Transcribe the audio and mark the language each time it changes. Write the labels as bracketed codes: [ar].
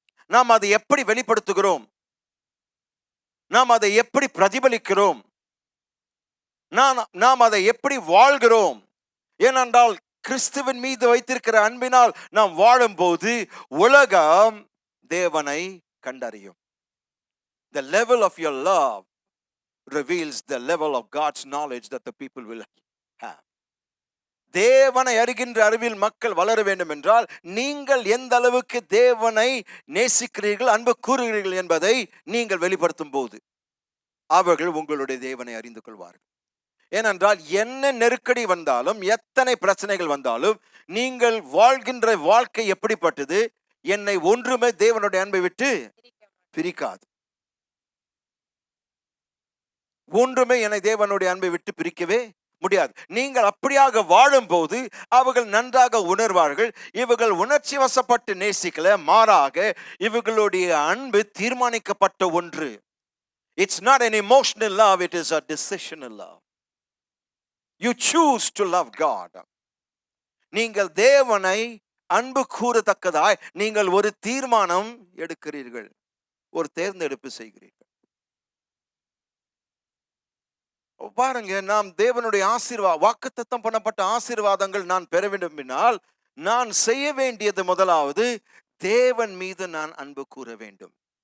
[ta] நாம் அதை எப்படி வெளிப்படுத்துகிறோம், நாம் அதை எப்படி பிரதிபலிக்கிறோம், நாம் அதை எப்படி வாழ்கிறோம். ஏனென்றால் கிறிஸ்துவின் மீது வைத்திருக்கிற அன்பினால் நாம் வாழும்போது உலகம் தேவனை கண்டறியும். [en] The level of your love reveals the level of God's knowledge that the people will have. [ta] தேவனை அறிகின்ற அறிவில் மக்கள் வளர வேண்டும் என்றால் நீங்கள் எந்த அளவுக்கு தேவனை நேசிக்கிறீர்கள், அன்பு கூறுகிறீர்கள் என்பதை நீங்கள் வெளிப்படுத்தும் போது அவர்கள் உங்களுடைய தேவனை அறிந்து கொள்வார்கள். ஏனென்றால் என்ன நெருக்கடி வந்தாலும், எத்தனை பிரச்சனைகள் வந்தாலும், நீங்கள் வாழ்கின்ற வாழ்க்கை எப்படிப்பட்டது, என்னை ஒன்றுமே தேவனுடைய அன்பை விட்டு பிரிக்காது. ஒன்றுமே என்னை தேவனுடைய அன்பை விட்டு பிரிக்கவே முடியாது. நீங்கள் அப்படியாக வாழும்போது அவர்கள் நன்றாக உணர்வார்கள். இவர்கள் உணர்ச்சி வசப்பட்டு நேசிக்கல, மாறாக இவர்களுடைய அன்பு தீர்மானிக்கப்பட்ட ஒன்று. [en] It's not an emotional love, it is a decisional love. You choose to love God. [ta] நீங்கள் தேவனை அன்பு கூறத்தக்கதாய் நீங்கள் ஒரு தீர்மானம் எடுக்கிறீர்கள், ஒரு தேர்ந்தெடுப்பு செய்கிறீர்கள். பாருங்க, நாம் தேவனுடைய வாக்குத்தத்தம் பண்ணப்பட்ட ஆசீர்வாதங்கள் நான் பெற வேண்டும் என்றால் நான் செய்ய வேண்டியது முதலாவது தேவன் மீது நான் அன்பு கூற வேண்டும்.